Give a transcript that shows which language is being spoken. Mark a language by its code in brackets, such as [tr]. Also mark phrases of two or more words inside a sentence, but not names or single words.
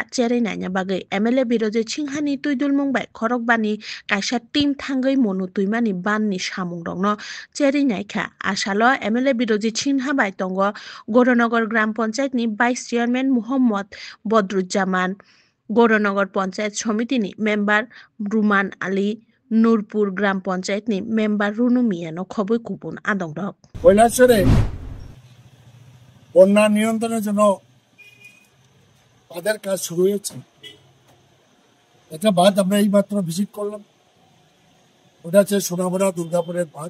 [trp] चेरै नायना बागै एमएलए बिरजिৎ सिंहानि तुइदुलमुं बाय खरकबानि काइसा टीम थांगै मनुटुइमानि बाननि सामुं रक न चेरै नायखा आसालो एमएलए बिरजिৎ सिनहा बाय तंग गौरनगर ग्राम पंचायतनि [en] vice chairman [trp] मोहम्मद बदरुज्जामान गौरनगर पंचायत समितिनि मेम्बार रुमान आली নুরপুর গ্রাম পঞ্চায়েত ni মেম্বার রুনু মিয়ানো খবর কুপন আদং রক [bn] কৈলাসরে বন্যা নিয়ন্ত্রণের জন্য তাদের কাজ শুরু হয়েছে। একটা বাঁধ আমরা এই মাত্র ভিজিট করলাম, ওটা হচ্ছে সোনামুড়া দুর্গাপুরের বাঁধ।